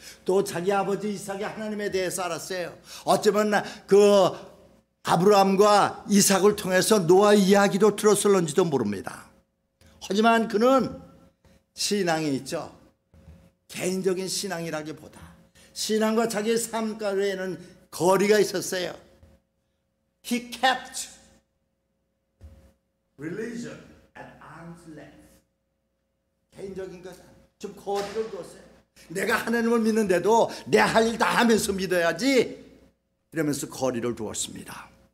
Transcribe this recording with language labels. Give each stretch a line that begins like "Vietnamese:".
Korean: 또 자기 아버지 이삭의 하나님에 대해서 알았어요. 어쩌면 그 아브라함과 이삭을 통해서 노아 이야기도 들었을런지도 모릅니다. 하지만 그는 신앙이 있죠. 개인적인 신앙이라기보다 신앙과 자기의 삶과는 거리가 있었어요.
English: He kept religion at arm's length.
Korean: 개인적인 것 좀 거리를 뒀어요. 내가 하나님을 믿는데도 내 할 일 다 하면서 믿어야지, 이러면서 거리를 두었습니다.